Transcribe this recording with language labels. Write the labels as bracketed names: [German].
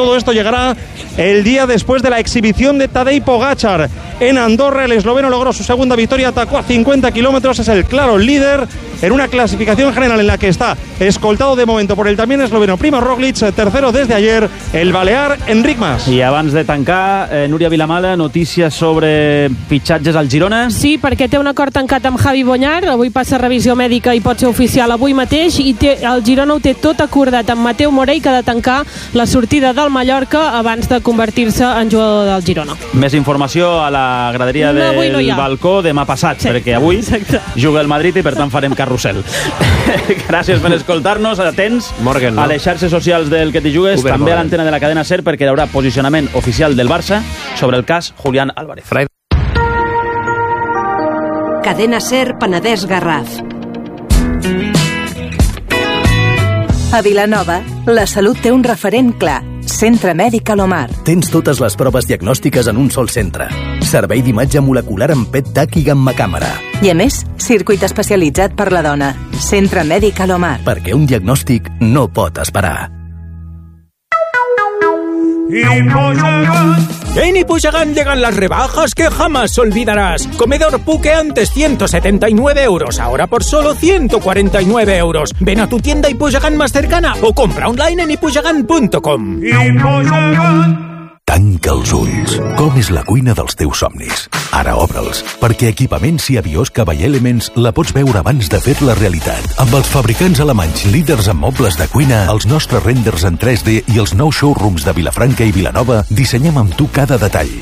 [Spanish] Todo esto llegará el día después de la exhibición de Tadej Pogačar en Andorra. El esloveno logró su segunda victoria, atacó a 50 kilómetros, es el claro líder en una clasificación general en la que está escoltado de momento por el también esloveno Primo Roglic, tercero desde ayer el balear Enric Mas. [Catalan] I abans de tancar, Núria Vilamala, notícies sobre fitxatges al Girona. Sí, perquè té un acord tancat amb Javi Boñar, avui passa revisió mèdica i pot ser oficial avui mateix, i té, el Girona ho té tot acordat amb Mateu Morey, que ha de tancar la sortida del Mallorca abans de convertir-se en jugador del Girona. Més informació a la graderia del balcó demà passat, sí, perquè avui juga el Madrid i per tant farem carrusel. Gràcies per escoltar-nos, atents Morgan, no? A les xarxes socials del Que t'hi jugues, Uber, també a l'antena de la cadena SER, perquè hi haurà posicionament oficial del Barça sobre el cas Julián Álvarez. Cadena SER Penedès Garraf. A Vilanova, la salut té un referent clar. Centre Mèdic Alomar. Tens totes les proves diagnòstiques en un sol centre. Servei d'imatge molecular amb PET-TAC i gamma càmera. I a més, circuit especialitzat per la dona. Centre Mèdic Alomar. Perquè un diagnòstic no pot esperar. [Spanish] En Hipogegant llegan las rebajas que jamás olvidarás. Comedor Puque, antes 179 euros, ahora por solo 149 euros. Ven a tu tienda Hipogegant más cercana o compra online en hipogegant.com. [Catalan] Tanca els ulls. Com és la cuina dels teus somnis? Ara obre'ls, perquè Equipaments i Avios Cavall Elements la pots veure abans de fer-la realitat. Amb els fabricants alemanys líders en mobles de cuina, els nostres renders en 3D i els nous showrooms de Vilafranca i Vilanova, dissenyem amb tu cada detall.